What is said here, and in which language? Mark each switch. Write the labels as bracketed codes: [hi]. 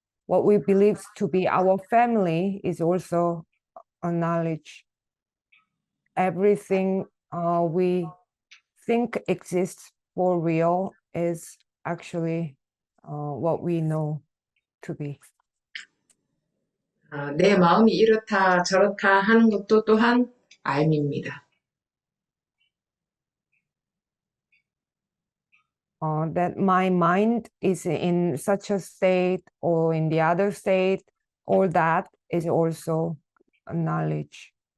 [en] What we believe to be our family is also a knowledge. Everything we think exists for real is actually what we know to be. [ko] 내 마음이 이렇다 저렇다 하는 것도 또한 알미입니다. [en] that my mind is in such a state or in the other state, all that is also a knowledge.